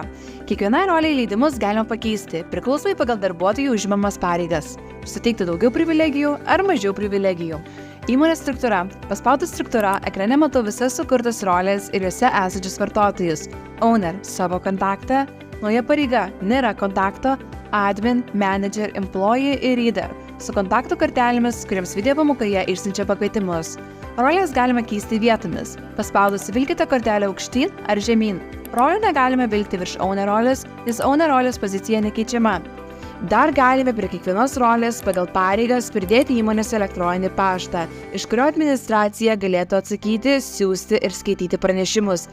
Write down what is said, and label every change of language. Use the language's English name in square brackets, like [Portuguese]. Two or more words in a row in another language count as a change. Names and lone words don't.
[Lithuanian] Kiekvienai roliai leidimus galima pakeisti, priklausomai pagal darbuotojų užimamas pareigas, suteikti daugiau privilegijų ar mažiau privilegijų. Įmonės struktūra. Paspaudus struktūra, ekrane matau visas sukurtas rolės ir juose esančius vartotojus. Owner – savo kontaktą, nauja pareiga – nėra kontakto, admin, manager, employee ir reader su kontaktų kortelėmis, kuriems video pamokoje išsiunčia pakvietimus. Rolės galima keisti vietomis. Paspaudus vilkite kortelę aukštyn ar žemyn. Rolių negalime vilkti virš owner rolės, nes owner rolės pozicija nekeičiama. Dar galime prie kiekvienos rolės pagal pareigas pridėti įmonės elektroninį paštą, iš kurio administracija galėtų atsakyti, siųsti ir skaityti pranešimus.